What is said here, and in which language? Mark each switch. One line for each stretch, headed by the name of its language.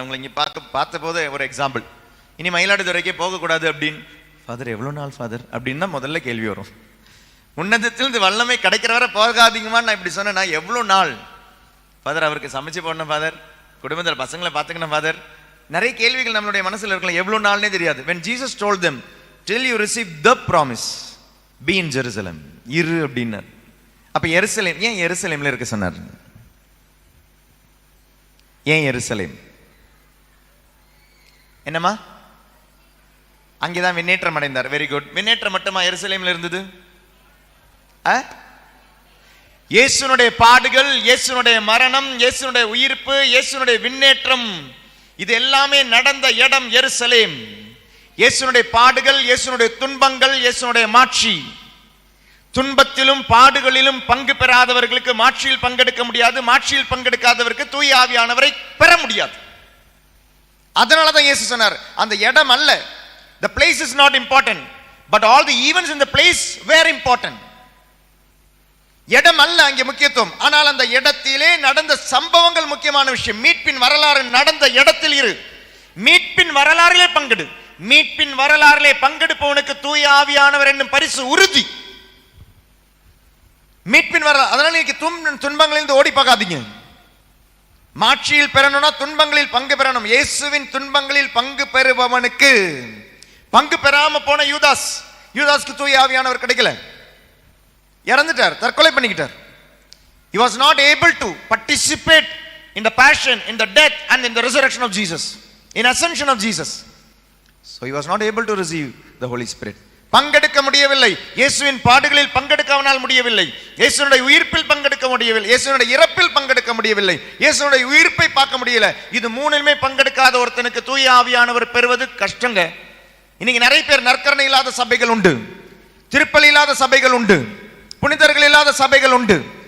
Tamil: அவங்களை இங்கே பார்த்த போது ஒரு எக்ஸாம்பிள், இனி மயிலாடுதுறைக்கே போகக்கூடாது அப்படின்னு. ஃபாதர் எவ்வளோ நாள் ஃபாதர் அப்படின்னு தான் முதல்ல கேள்வி வரும். உன்னதத்திலிருந்து வல்லமை கிடைக்கிற வரை போகாதீங்கம்மா நான் இப்படி சொன்னேன்னா எவ்வளோ நாள் ஃபாதர், அவருக்கு சமைச்சு போடணும் ஃபாதர், குடும்பத்தில் பசங்களை பார்த்துக்கணும் ஃபாதர், நிறைய கேள்விகள் நம்மளுடைய மனசில் இருக்கலாம், எவ்வளோ நாள்னே தெரியாது.
English: when Jesus told them till you receive the promise be in Jerusalem,
Tamil: இரு அப்படின்னார். அப்ப எருசலேம் ஏன் எருசலேம்ல இருக்க சொன்னார்? ஏன் எருசலேம்? என்னம்மா அங்கேதான் விண்ணேற்றம் அடைந்தார். Very good. விண்ணேற்றம் மட்டுமா எருசலேம்ல இருந்தது? இயேசுனுடைய பாடுகள், இயேசுனுடைய மரணம், இயேசுனுடைய உயிர்ப்பு, இயேசுனுடைய விண்ணேற்றம், இது எல்லாமே நடந்த இடம் எருசலேம். இயேசுனுடைய பாடுகள், இயேசுனுடைய துன்பங்கள், இயேசுனுடைய மாட்சி. துன்பத்திலும் பாடுகளிலும் பங்கு பெறாதவர்களுக்கு மாட்சியில் பங்கெடுக்க முடியாது, மாட்சியில் பங்கெடுக்காதவருக்கு தூய ஆவியானவரை பெற முடியாது. அதனாலதான் இயேசு சொன்னார், அந்த இடம் அல்ல,
English: the place is not important, but all the events in the place were important.
Tamil: இடம் அல்ல அங்கே முக்கியத்துவம், ஆனால் அந்த இடத்திலே நடந்த சம்பவங்கள் முக்கியமான விஷயம். மீட்பின் வரலாறு நடந்த இடத்தில் இரு, மீட்பின் வரலாறிலே பங்கெடு. மீட்பின் வரலாறிலே பங்கெடுப்பவனுக்கு தூய ஆவியானவர் என்னும் பரிசு உறுதி. மீட்பின் வரலாறு. அதனால இன்னைக்கு துன்பங்களிலிருந்து ஓடி போகாதீங்க. மாட்சியில் பெறணும்னா துன்பங்களில் பங்கு பெறணும். இயேசுவின் துன்பங்களில் பங்கு பெறுபவனுக்கு, பங்கு பெறாம போன யூதாஸ்க்கு தூய ஆவியானவர் கிடைக்கல, இறந்துட்டார், தற்கொலை பண்ணிக்கிட்டார்.
English: He was not able to participate in the passion, in the death and in the resurrection of Jesus, in ascension of Jesus. So he was not able to receive the Holy Spirit.
Tamil: பங்கெடுக்க முடியவில்லை. இயேசுவின் பாடுகளில் பங்கெடுக்க அவனால் முடியவில்லை. இயேசுனுடைய உயிர்ப்பில் பங்கெடுக்க முடியவில்லை. இயேசுனுடைய இறப்பில் பங்கெடுக்க முடியவில்லை. இயேசுனுடைய உயிர்ப்பை பார்க்க முடியல. இது மூணுமே பங்கெடுக்காத ஒருத்தனுக்கு தூய ஆவியானவர் பெறுவது கஷ்டங்க. இன்னைக்கு நிறைய பேர் நற்கரணை இல்லாத சபைகள் உண்டு, திருப்பலி இல்லாத சபைகள் உண்டு, புனிதர்கள் இல்லாத சபைகள் உண்டு.